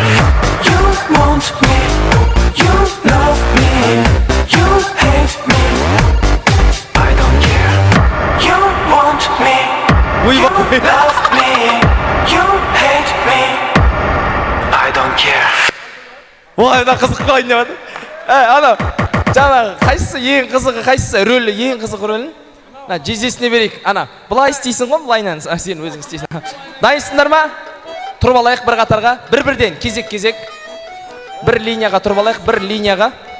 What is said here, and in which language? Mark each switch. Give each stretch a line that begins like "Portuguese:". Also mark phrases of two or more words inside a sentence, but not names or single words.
English: You want me, you love me, you hate me. I don't care. You want me, you love me, you hate me. I don't care.
Kazakh: Ой, мына қызық қойын деп жатыр. Ана, жаңағы қайсысы ең қызығы, қайсысы рөлі, ең қызық рөлін? Жездесіне берейік. Ана, былай істейсің ғой, былайнан сен өзің істейсің. Дайынсыңдар ма? Тұрып алайық бір қатарға, бір-бірден, кезек-кезек. Бір линияға тұрып алайық, бір линияға.